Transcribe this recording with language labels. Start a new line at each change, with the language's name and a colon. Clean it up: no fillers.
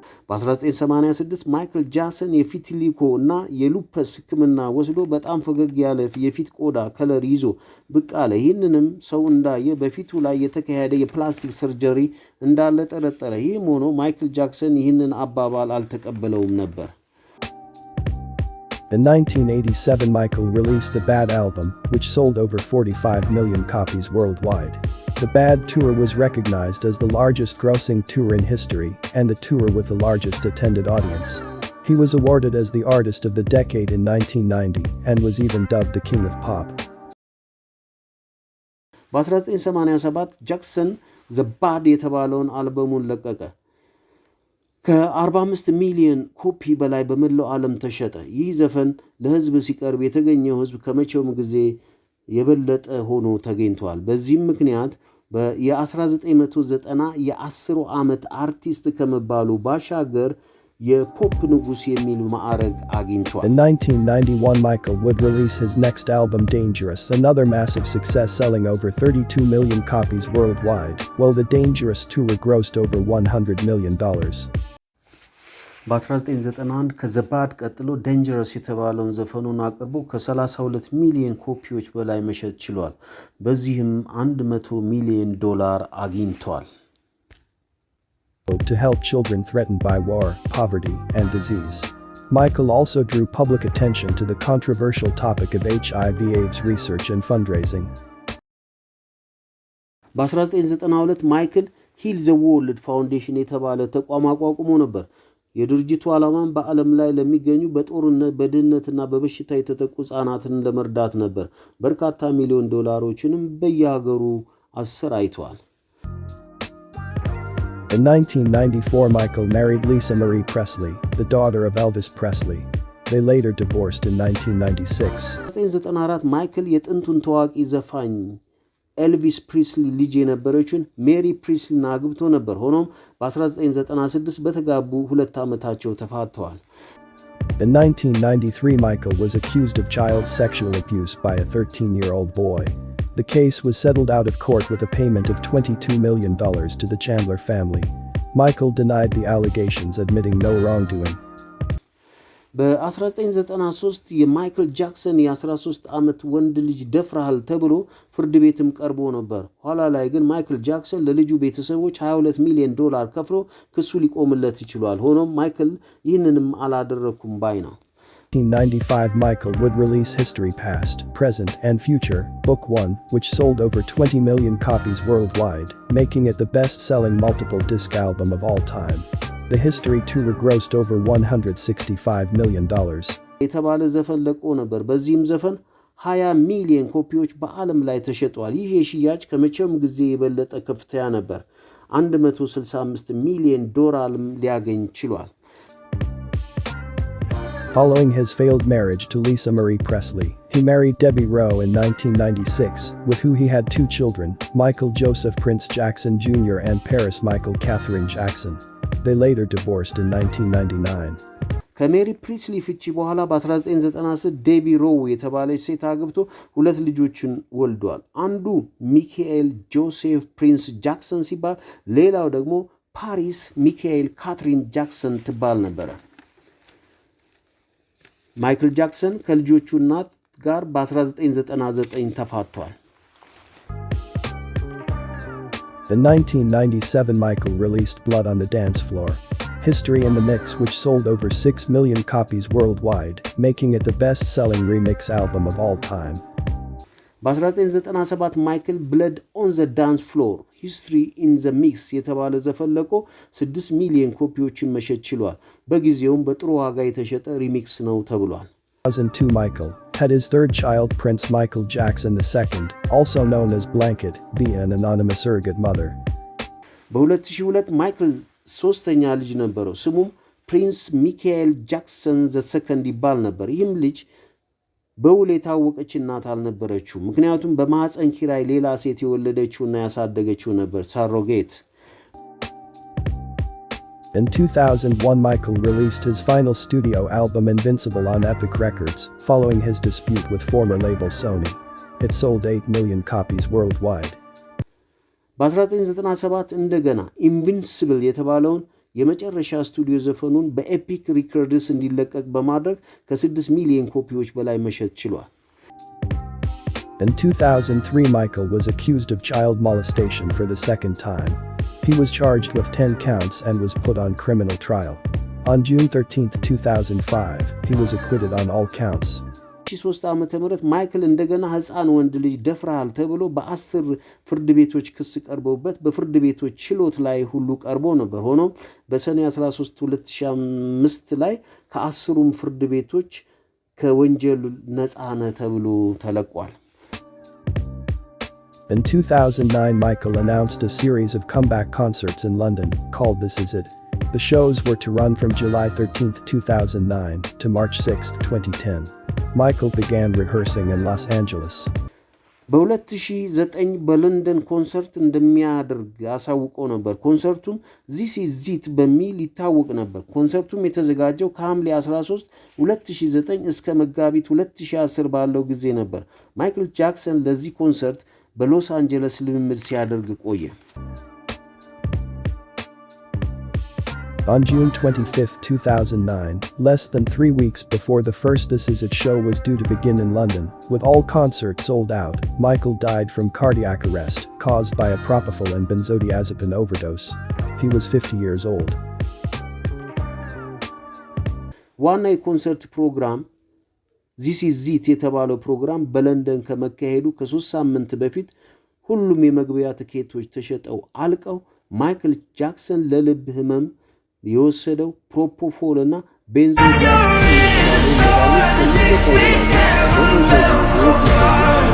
Amharic: በ1986 ማይክል ጃክሰን የፊትሊኮ እና የሉፐስ ህክምና ወስዶ በጣም ፈገግ ያለ የፊት ቆዳ ከለር ይዞ ብቅ አለ። ይህንንም ሰው እንዳየ በፊቱ ላይ የተካሄደ የፕላስቲክ ሰርጀሪ እንዳለ ጠረጠረ። ይህም ሆኖ ማይክል ጃክሰን ይህንን አባባል አልተቀበለውም ነበር።
English: In 1987 Michael released the Bad album, which sold over 45 million copies worldwide. The Bad Tour was recognized as the largest grossing tour in history and the tour with the largest attended audience. He was awarded as the Artist of the Decade in 1990 and was even dubbed the King of Pop.
Amharic: በ1987 ጃክሰን ዘ ባድ የተባለውን አልበሙን ለቀቀ። ከ45 ሚሊዮን ኮፒ በላይ በመላው ዓለም ተሸጠ። ይህ ዘፈን ለህዝብ ሲቀርብ የተገኘው ህዝብ ከመቼውም ጊዜ የበለጠ ሆኖ ተገኝቷል። በዚህም ምክንያት የ1990 የ10 ዓመት አርቲስት ከመባሉ ባሻገር የፖፕ ንጉስ የሚል ማዕረግ አግኝቷል።
English: In 1991, Michael would release his next album Dangerous, another massive success selling over 32 million copies worldwide, while the Dangerous tour grossed over $100 million.
Amharic: በ1991 ከዘባድ ቀጥሎ ዴንጀረስ የተባለውን ዘፈኑን አቅርቦ ከ32 ሚሊዮን ኮፒዎች በላይ መሸጥ ችሏል። በዚህም $100 ሚሊዮን አግኝቷል።
English: To help children threatened by war, poverty, and disease. Michael also drew public attention to the controversial topic of HIV/AIDS research and fundraising.
Amharic: በ1992 ማይክል ሂል ዘ ወርልድ ፋውንዴሽን የተባለ ተቋም አቋቁሞ ነበር። የድርጅቱ ዓላማም በዓለም ላይ ለሚገኙ በጦርነት በድህነትና በበሽታ የተጠቁ ህጻናትን ለመርዳት ነበር። በርካታ ሚሊዮን ዶላሮችንም በየሀገሩ አሰራይቷል።
English: In 1994, Michael married Lisa Marie Presley, the daughter of Elvis Presley. They later divorced in 1996.
Amharic: በ1994 ማይክል የጥንቱን ታዋቂ ዘፋኝ ኤልቪስ ፕሪስሊ ልጅ የነበረችውን ሜሪ ፕሪስሊን አግብቶ ነበር። ሆኖም በ1996 በተጋቡ 2 ዓመታቸው ተፋተዋል።
English: In 1993, Michael was accused of child sexual abuse by a 13-year-old boy. The case was settled out of court with a payment of $22 million to the Chandler family. Michael denied the allegations, admitting no wrongdoing.
Amharic: በ1993 የማይክል ጃክሰን የ13 ዓመት ወንድ ልጅ ደፍረሃል ተብሎ ፍርድ ቤትም ቀርቦ ነበር። ኋላ ላይ ግን ማይክል ጃክሰን ለልጁ ቤተሰቦች $22 ሚሊዮን ከፍሎ ክሱ ሊቆምለት ይችላል። ሆኖም ማይክል ይህንንም አላደረኩም ባይ ነው።
English: 1995, Michael would release History Past, Present, and Future, Book 1, which sold over 20 million copies worldwide, making it the best-selling multiple disc album of all time. The History tour grossed over $165 million.
Amharic: የተባለ ዘፈን ለቆ ነበር። በዚህም ዘፈን 20 ሚሊዮን ኮፒዎች በዓለም ላይ ተሸጠዋል። ይህ የሽያጭ ከመቼውም ጊዜ የበለጠ ከፍተኛ ነበር። $165 ሚሊዮን ሊያገኝ ችሏል።
English: Following his failed marriage to Lisa Marie Presley, he married Debbie Rowe in 1996, with who he had 2 children, Michael Joseph Prince Jackson Jr. and Paris Michael Catherine Jackson. They later divorced in 1999.
Amharic: ከሜሪ ፕሪስሊ ፍቺ በኋላ በ1996 ዴቢ ሮው የተባለች ሴት አግብቶ 2 ልጆችን ወልዷል። አንዱ ሚካኤል ጆሴፍ ፕሪንስ ጃክሰን ሲባል፣ ሌላው ደግሞ ፓሪስ ሚካኤል ካትሪን ጃክሰን ትባል ነበር። ማይክል ጃክሰን ከልጆቹ እናት ጋር በ1999 ተፋቷል።
English: In 1997, Michael released Blood on the Dance Floor, History in the Mix, which sold over 6 million copies worldwide, making it the best-selling remix album of all time.
Amharic: በ1997 ማይክል ብለድ ኦን ዘ ዳንስ ፍሎር ሂስትሪ ኢን ዘ ሚክስ የተባለ ዘፈን ለቆ 6 ሚሊዮን ኮፒዎችን መሸጥ ችሏል። በጊዜውም በጥሩ ዋጋ የተሸጠ ሪሚክስ ነው ተብሏል።
English: 2002, Michael had his 3rd child, Prince Michael Jackson II, also known as Blanket, via an anonymous surrogate mother.
Amharic: በ2002 ማይክል 3ኛ ልጅ ነበረው። ስሙም ፕሪንስ ሚካኤል ጃክሰን II ይባል ነበር። ይህም ልጅ በውል የታወቀች እናት አልነበረችው። ምክንያቱም በማህፀን ኪራይ ሌላ ሴት የወለደችውና ያሳደገችው ነበር፣ ሳሮጌት።
English: In 2001, Michael released his final studio album Invincible on Epic Records, following his dispute with former label Sony. It sold 8 million copies worldwide.
Amharic: በ1997 እንደገና ኢንቪንሲብል የተባለውን የመጨረሻ ስቱዲዮ ዘፈኑን በኤፒክ ሪከርድስ እንዲለቀቅ በማድረግ ከ6 ሚሊዮን ኮፒዎች በላይ መሸጥ ችሏል።
English: In 2003, Michael was accused of child molestation for the 2nd time. He was charged with 10 counts and was put on criminal trial. On June 13, 2005, he was acquitted on all counts.
Amharic: 2003 ዓመተ ምህረት ማይክል እንደገና ህፃን ወንድ ልጅ ደፍረሃል ተብሎ በ10 ፍርድ ቤቶች ክስ ቀርቦበት በፍርድ ቤቶች ችሎት ላይ ሁሉ ቀርቦ ነበር። ሆኖም በሰኔ 13 2005 ላይ ከ10ሩም ፍርድ ቤቶች ከወንጀል ነፃ ነው ተብሎ ተለቋል።
English: In 2009, Michael announced a series of comeback concerts in London, called This Is It. The shows were to run from July 13, 2009 to March 6, 2010. Michael began rehearsing in Los Angeles.
Amharic: በ2009 በለንደን ኮንሰርት እንደሚያደርግ አሳውቆ ነበር። ኮንሰርቱም This Is It በሚል ይታወቅ ነበር። ኮንሰርቱም የተዘጋጀው ከሐምሌ 13 2009 እስከ መጋቢት 2010 ባለው ጊዜ ነበር። ማይክል ጃክሰን ለዚህ ኮንሰርት በሎስ አንጀለስ ልምምድ ሲያደርግ ቆየ።
English: On June 25, 2009, less than 3 weeks before the first This Is It show was due to begin in London, with all concerts sold out, Michael died from cardiac arrest caused by a propofol and benzodiazepine overdose. He was 50 years old.
Amharic: ዋና የኮንሰርት ፕሮግራም This Is It የተባለው ፕሮግራም በለንደን ከመካሄዱ ከ3 ሳምንት በፊት ሁሉም የመግቢያ ትኬቶች ተሸጠው አልቀው ማይክል ጃክሰን ለልብ ህመም የወሰደው ፕሮፖፎል እና ቤንዞዲያዜፒን